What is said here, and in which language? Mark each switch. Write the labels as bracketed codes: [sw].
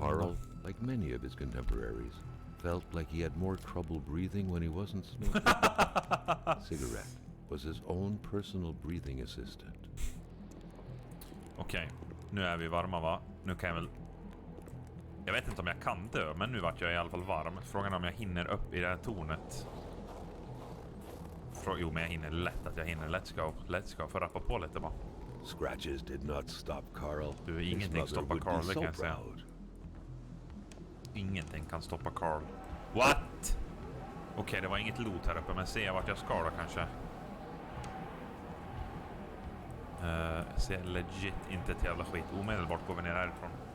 [en] Carl, like many of his contemporaries, felt like he had more trouble breathing when he wasn't smoking. Cigarette was his own personal breathing assistant. [sv] Okej, nu är vi varma va? Nu kan jag väl... Jag vet inte om jag kan dö, men nu vart jag i alla fall varm. Frågan är om jag hinner upp i det här tornet. Jo, men jag hinner lätt att jag hinner. [en] Let's go. [sv] Får rappa på lite bara. [en] Scratches did not stop Carl. [sv] Du, ingenting stoppar Carl, det kan jag säga. Ingenting kan stoppa Carl. What? Okej, det var inget loot här uppe, men ser jag vart jag ska då kanske. Ser legit inte ett jävla skit. Omedelbart går vi ner härifrån.